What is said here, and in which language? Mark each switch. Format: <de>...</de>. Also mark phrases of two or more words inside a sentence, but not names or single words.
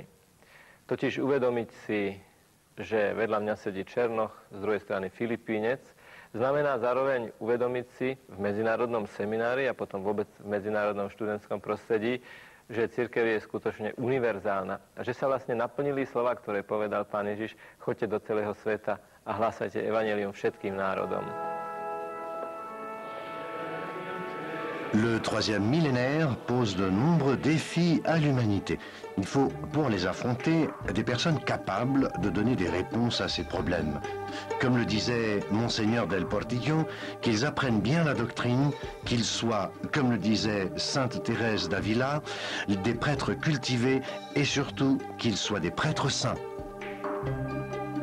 <sk>Totiž uvedomiť si, že vedľa mňa sedí Černoch, z druhej strany Filipínec, znamená zároveň uvedomiť si v medzinárodnom seminári a potom vôbec v medzinárodnom študentskom prostredí, že cirkev je skutočne univerzálna a že sa vlastne naplnili slova, ktoré povedal Pán Ježiš: choďte do celého sveta a hlásajte evanjelium všetkým národom.</sk> <fr>Le troisième millénaire pose de nombreux défis à l'humanité. Il faut, pour les affronter, des personnes capables de donner des réponses à ces problèmes. Comme le disait Monseigneur del Portillo, qu'ils apprennent bien la doctrine, qu'ils soient, comme le disait Sainte Thérèse d'Avila, des prêtres cultivés et surtout qu'ils soient des prêtres saints.</fr>